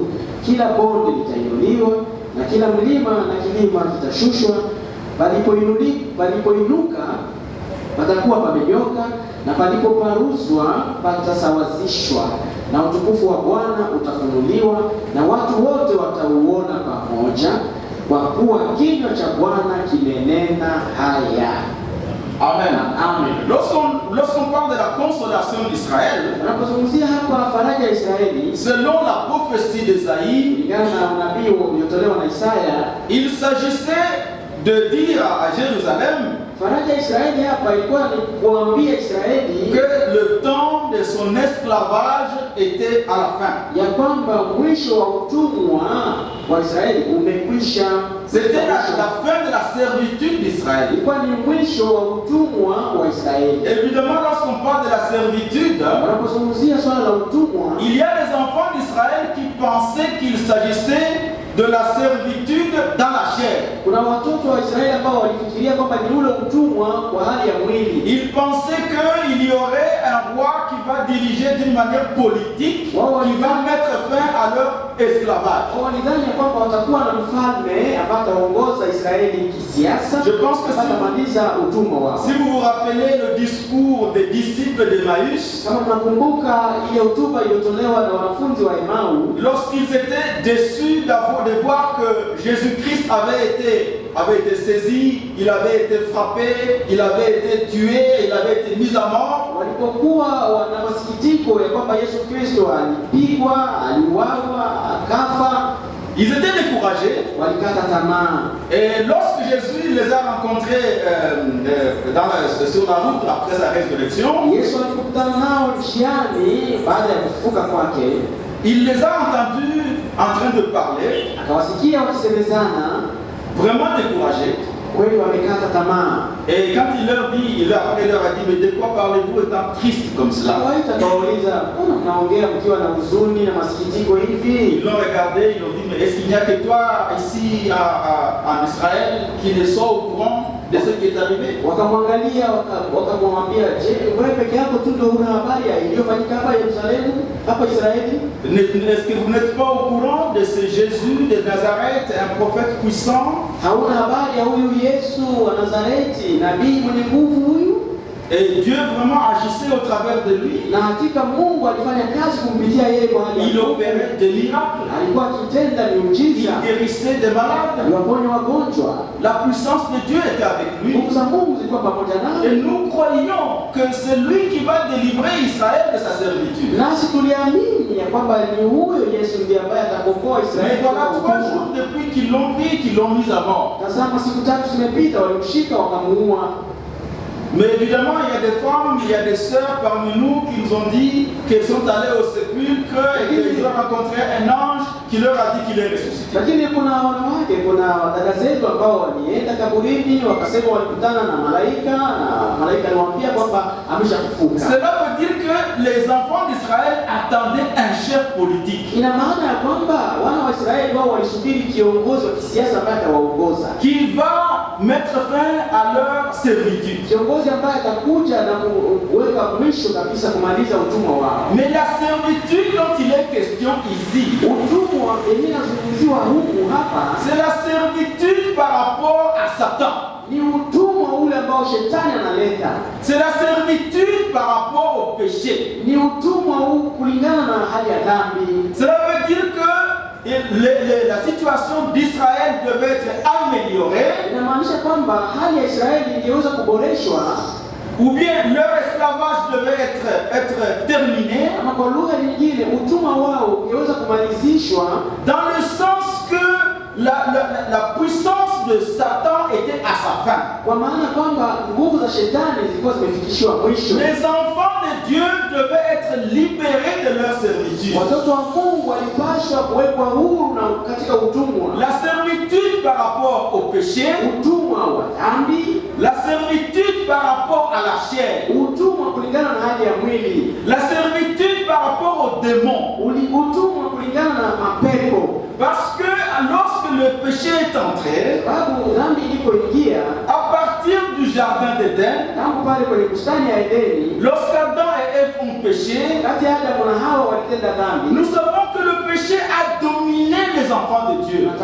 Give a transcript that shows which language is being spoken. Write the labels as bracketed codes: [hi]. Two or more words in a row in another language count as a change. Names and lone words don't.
[sw] Kila bonde litainuliwa na kila mlima na kilima kitashushwa, palipoinuka patakuwa pamenyoka, na palipoparuzwa patasawazishwa, na utukufu wa Bwana utafunuliwa, na watu wote watauona pamoja, kwa kuwa kinywa cha Bwana kimenena haya. Amen. Amen. [fr] Lorsqu'on parle de la consolation d'Israël, [sw] Tunapozungumzia hapa faraja ya Israeli, [fr] selon la prophétie d'Ésaïe, [sw] kulingana na unabii uliotolewa na Isaya, [fr] il s'agissait de dire à Jérusalem [sw] faraja ya Israeli hapa ilikuwa ni kuambia Israeli [fr] que le temps de son esclavage était à la fin. [sw] ya kwamba mwisho wa utumwa wa Israeli umekwisha. [fr] C'était la fin de la servitude d'Israël. [sw] Ilikuwa ni mwisho wa utumwa wa Israeli. [fr] Évidemment, lorsqu'on parle de la servitude, [sw] Wanapozungumzia swala la utumwa, [fr] il y a des enfants d'Israël qui pensaient qu'il s'agissait de la servitude dans la chair. [sw] kuna watoto wa Israeli ambao walifikiria kwamba ni ule utumwa kwa hali ya mwili. [fr] Ils pensaient qu'il y aurait un roi qui va diriger d'une manière politique, qui va mettre fin à leur esclavage. [sw] Walidhani kwamba watakuwa na mfalme ambaye ataongoza Israeli kisiasa. [fr] Je pense que [sw] atamaliza utumwa wao. [fr] si vous vous rappelez le discours des disciples d'Emmaüs, [sw] Kama tunakumbuka ile hotuba iliyotolewa na wanafunzi wa Emau, [fr] lorsqu'ils étaient déçus de voir que Jésus-Christ avait été saisi, il avait été frappé, il avait été tué, il avait été mis à mort. [sw] walipokuwa wana masikitiko ya kwamba Yesu Kristo alipigwa, aliuawa, akafa, [fr] Ils étaient découragés. [sw] walikata tamaa. [fr] Et lorsque Jésus les a rencontrés sur la route après sa résurrection, [sw] Yesu alipokutana nao njiani baada ya kufufuka kwake, [fr] il les a entendus en train de parler, [sw] akawasikia wakisemezana, [fr] vraiment découragés. [sw] kweli wamekata tamaa. [fr] Et quand il leur a dit, mais de quoi parlez-vous étant triste comme cela? [sw] Akawaita akawauliza, mbona mnaongea mkiwa na huzuni na masikitiko hivi? [fr] Ils l'ont regardé, ils ont dit, mais est-ce qu'il n'y a que toi ici en Israël qui ne sont au courant de ce qui est arrivé. [sw] Wakamwangalia wakamwambia, je, wewe peke yako tu ndio una habari iliyofanyika hapa Yerusalemu, hapa Israeli? [fr] Est-ce que vous n'êtes pas au courant de ce Jésus de Nazareth, un prophète puissant? [sw] Hauna habari ya huyu Yesu wa Nazareti, nabii mwenye nguvu huyu? [fr] Et Dieu vraiment agissait au travers de lui. [sw] Na hakika Mungu alifanya kazi kumpitia yeye kwa hali. [fr] Il opérait des miracles. [sw] Alikuwa akitenda miujiza. [fr] Il guérissait des malades. [sw] Aliwaponya wagonjwa. [fr] La puissance de Dieu était avec lui. [sw] Nguvu za Mungu zilikuwa pamoja naye. [fr] Et nous croyons que c'est lui qui va délivrer Israël de sa servitude. [sw] Nasi tuliamini ya kwamba ni huyo Yesu ndiye ambaye atakomboa Israeli. [fr] Mais voilà 3 jours depuis qu'ils l'ont pris, qu'ils l'ont mis à mort. [sw] Tazama, siku 3 zimepita, walimshika wakamuua. [fr] Mais évidemment, il y a des femmes, il y a des sœurs parmi nous qui nous ont dit qu'elles sont allées au sépulcre et qu'ils ont rencontré un ange qui leur a dit qu'il est ressuscité. [sw] Lakini kuna wanawake, kuna dada zetu ambao walienda kaburini wakasema walikutana na malaika aliwaambia kwamba ameshafufuka. [fr] Cela veut dire que les enfants d'Israël attendaient un chef politique. [sw] Ina maana ya kwamba wana wa Israeli wao walisubiri kiongozi wa kisiasa ambaye atawaongoza, [fr] qui va mettre fin à leur servitude. [sw] Kiongozi ambaye atakuja na kuweka mwisho kabisa kumaliza utumwa wao. [fr] Mais la servitude dont il est question ici, [sw] utumwa yenyewe unazungumziwa huku hapa, [fr] c'est la servitude par rapport à Satan. [sw] Ni utumwa ule ambao shetani analeta. [fr] C'est la servitude par rapport au péché. [sw] Ni utumwa huu kulingana na hali ya dhambi. [fr] Cela veut dire que la situation d'Israël devait être améliorée. [sw] Inamaanisha kwamba hali ya Israeli ingeweza kuboreshwa, [fr] ou bien leur esclavage devait être terminé. [sw] Ama kwa lugha nyingine utumwa wao ungeweza kumalizishwa, [fr] dans le sens que la puissance de Satan était à sa fin. [sw] Kwa maana kwamba nguvu za shetani zilikuwa zimefikishiwa mwisho. [fr] Les enfants de Dieu devaient être libérés de leur servitude. [sw] Watoto wa Mungu walipaswa kuwekwa huru na katika utumwa. [fr] La servitude par rapport au péché, [sw] utumwa wa dhambi. [fr] La servitude par rapport à la chair, [sw] utumwa kulingana na hali ya mwili. [fr] La servitude par rapport aux démons, [sw] utumwa kulingana na mapepo. [fr] Parce que lorsque le péché est entré, à partir du jardin d'Éden, lorsqu'Adam et Ève ont péché, nous savons que le péché a dominé les enfants de Dieu.